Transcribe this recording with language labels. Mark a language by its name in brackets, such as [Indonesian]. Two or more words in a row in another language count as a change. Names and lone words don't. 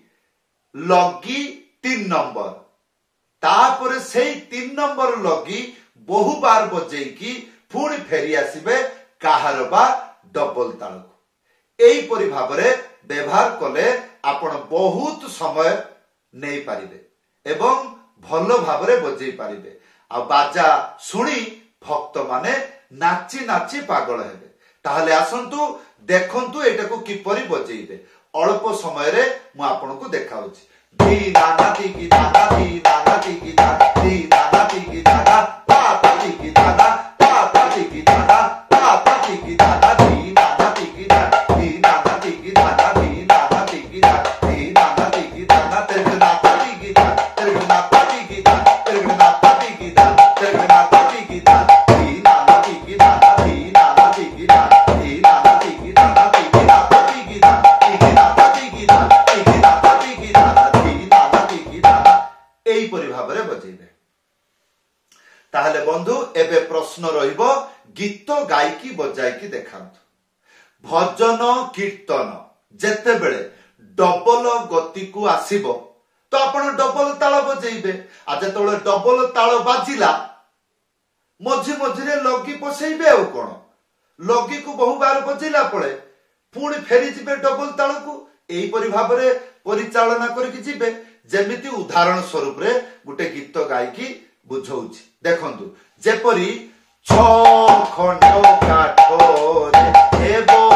[Odia] ଲଗି 3 ନମ୍ବର ତାପରେ ସେଇ 3 ନମ୍ବର ଲଗି ବହୁ ବାର ବଜେଇକି ପୁଣି ଫେରି ଆସିବେ କାହାରବା ଡବଲ ତାଳ କୁ ଏଇ ପରି ଭାବରେ ବ୍ୟବହାର କଲେ ଆପଣ ବହୁତ ସମୟ ନହିଁ ପାରିବେ ଏବଂ ଭଲ ଭାବରେ ବଜେଇ ପାରିବେ ଆ ବାଜା ଶୁଣି ଭକ୍ତ ମାନେ ନାଚି ନାଚି ପାଗଳ ହେବେ ତାହାଲେ ଆସନ୍ତୁ ଦେଖନ୍ତୁ ଏଟା କୁ କିପରି ବଜେଇବେ ଅଳ୍ପ ସମୟ ରେ ମୁଁ ଆପଣ କୁ ଦେଖାଉଛି धी नाना ती की नाना ती नाना ती की नाना ती नाना ती की नाना पा ती की नाना पा ती की नाना पा ती की नाना धी नाना ती की नाना धी नाना ती की नाना धी नाना ती की नाना धी नाना ती की नाना तेरे नाता ती की नाना तेरे नाता ती की नाना तेरे नाता ती की नाना तेरे नाता ती की नाना धी नाना ती की नाना धी नाना ती की नाना धी नाना ती की नाना धी नाता ती की नाना धी नाता ती की नाना धी नाता ती की नाना धी नाना ती की नाना ଏଇ ପରି ଭାବରେ ବଜେଇବେ ତାହାଲେ ବନ୍ଧୁ ଏବେ ପ୍ରଶ୍ନ ରହିବ ଗୀତ ଗାୟକୀ ବଜାୟକୀ ଦେଖନ୍ତୁ ଭଜନ କୀର୍ତ୍ତନ ଯେତେ ବେଳେ ଡବଲ ଗତି କୁ ଆସିବ ତ ଆପଣ ଡବଲ ତାଳ ବଜେଇବେ ଆ ଯେତେବେଳେ ଡବଲ ତାଳ ବାଜିଲା ମଝି ମଝିରେ ଲଗି ପଶେଇବେ ଆ କୋଉ ଲଗି କୁ ବହୁ ବାର ବଜେଇଲା ପରେ ପୁଣି ଫେରି ଯିବେ ଡବଲ ତାଳ କୁ ଏଇ ପରି ଭାବରେ ପରିଚାଳନା କରିକି ଯିବେ ଯେମିତି ଉଦାହରଣ ସ୍ୱରୂପ ରେ ଗୋଟେ ଗୀତ ଗାୟକୀ ବୁଝଉଛି ଦେଖନ୍ତୁ ଯେପରି ଛ ଖଣ୍ଡ କାଠରେ ହେବ